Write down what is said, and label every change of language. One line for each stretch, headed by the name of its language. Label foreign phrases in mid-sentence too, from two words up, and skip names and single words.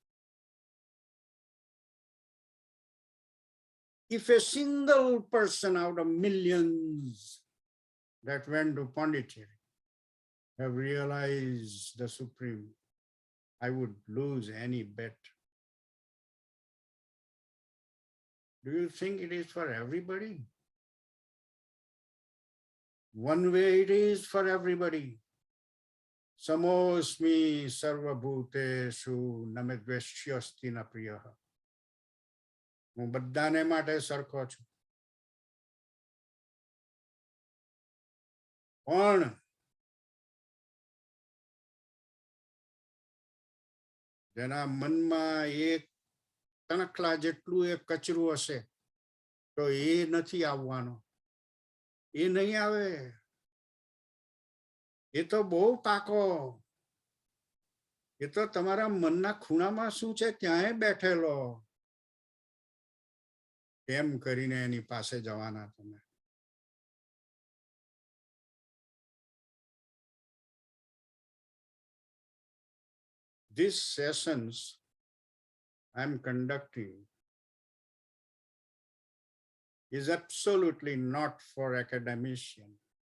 English: If a single person out of millions that went to Pondicherry have realized the Supreme, I would lose any bet. Do you think it is for everybody? One way it is for everybody.
Sanskrit: समोऽस्मि सर्वभूतेषु नमेद्वेष्योऽस्ति न प्रियः.
Gujarati: હું બધાને માટે સરખો છું. પણ જેના મનમાં એક તણખલા જેટલું એક કચરું હશે તો એ નથી આવવાનો. એ નહીં આવે. એ તો બહુ પાકો. એ તો તમારા મનના ખૂણામાં શું છે ત્યાંય બેઠેલો. કેમ કરીને એની પાસે જવાના તમે?
English: These sessions I'm conducting is absolutely not for academicians.